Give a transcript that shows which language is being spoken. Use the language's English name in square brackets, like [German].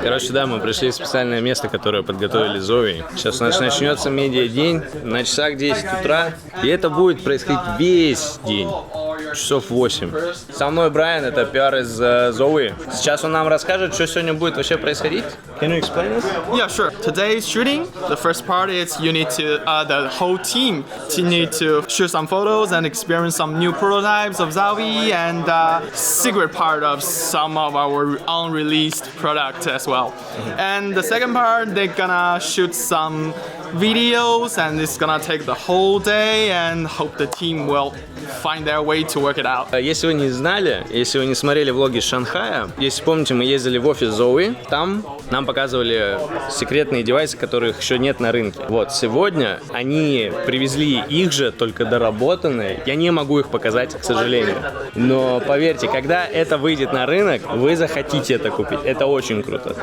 [Russian] Короче, да, мы пришли в специальное место, которое подготовили Зои. Сейчас у нас начнется медиа-день на часах 10 утра. И это будет происходить весь день. Часов 8. Со мной Брайан, это пиар из Зои. Сейчас он нам расскажет, что сегодня будет вообще происходить. [English] Can you explain this? Yeah, sure. Today's shooting, the first part is you need to, the whole team need to shoot some photos and experience some new prototypes of Zowie and secret part of some of our unreleased product as well. And the second part, they're gonna shoot some videos and it's gonna take the whole day and hope the team will find their way to work it out. [Russian] Если вы не знали, если вы не смотрели влоги из Шанхая, если помните, мы ездили в офис Зои, там нам показывали секретные девайсы, которых еще нет на рынке. Вот, сегодня они привезли их же, только доработанные. Я не могу их показать, к сожалению. Но поверьте, когда это выйдет на рынок, вы захотите это купить. Это очень круто.